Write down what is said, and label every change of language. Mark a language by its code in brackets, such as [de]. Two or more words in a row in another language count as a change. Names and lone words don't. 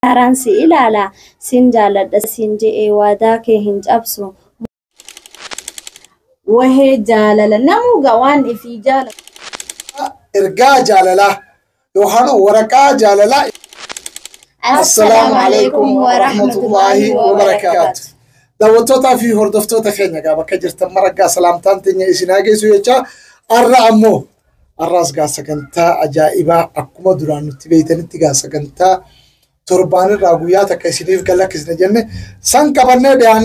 [om] Haransi ilaala sin jaaladha sin je'ee waadaa kee hin cabsu. Wahee jaalala namuuga waan ifii jaalala. Ergaa jaalalaa yookaan waraqaa jaalalaa. [ar] السلام عليكم ورحمة الله وبركاته. [om] Daawwattootaa fi hordoftoota keenya bakka jirtan maraggaa salaamtaan teenya isin haa geessu jecha har'a ammoo har'aas sagantaa ajaa'ibaa akkuma duraan nutti beeytanitti sagantaa torbaanirraa guyyaa takka isiniif galakkisne jenne san qabannee dhiyaanne